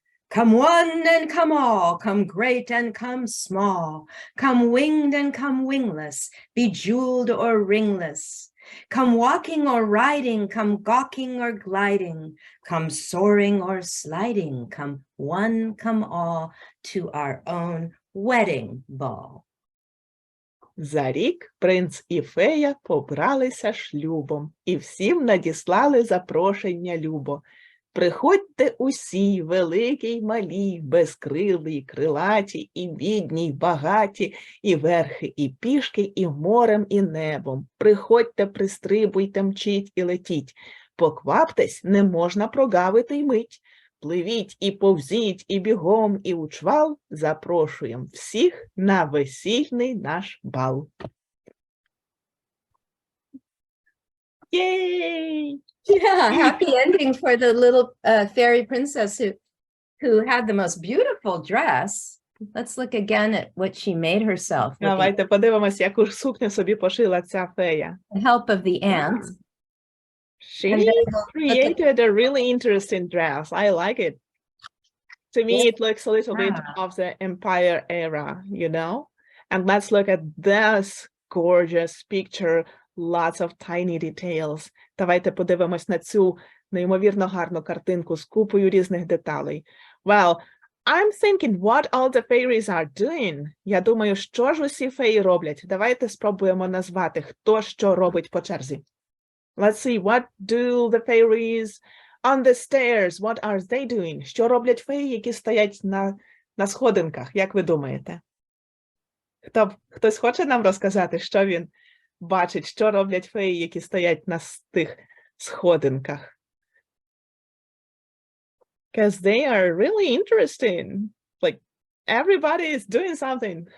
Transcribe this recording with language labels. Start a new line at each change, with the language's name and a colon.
English: Come one and come all, come great and come small, come winged and come wingless, bejeweled or ringless. Come walking or riding, come gawking or gliding, come soaring or sliding, come one, come all, to our own wedding ball.
Ukrainian: За рік принц і фея побралися шлюбом, і всім надіслали запрошення любо. Приходьте усі, великі й малі, безкрилі й крилаті, і бідні й багаті, і верхи, і пішки, і морем, і небом. Приходьте, пристрибуйте, мчіть і летіть. Покваптесь, не можна прогавити й мить. Пливіть і повзіть, і бігом, і у чвал. Запрошуємо всіх на весільний наш бал.
English: Yay! Yeah, happy ending for the little fairy princess who had the most beautiful dress. Let's look again at what she made herself with
Ukrainian: Давайте подивимось, яку ж сукню собі пошила ця фея.
English: the help of the ants. She And then we'll look at- created a really interesting dress. I like it. To me, it looks a little bit Yeah. of the Empire era, you know? And let's look at this gorgeous picture. Lots of tiny details.
Ukrainian: Давайте подивимось на цю неймовірно гарну картинку з купою різних деталей.
English: Well, I'm thinking what all the fairies are doing.
Ukrainian: Я думаю, що ж усі феї роблять. Давайте спробуємо назвати, хто що робить по черзі.
English: Let's see, what do the fairies on the stairs? What are they doing?
Ukrainian: Що роблять феї, які стоять на сходинках? Як ви думаєте? Хтось хоче нам розказати, що він бачить, що роблять феї, які стоять на тих сходинках?
English: Because they are really interesting. Like, everybody is doing something.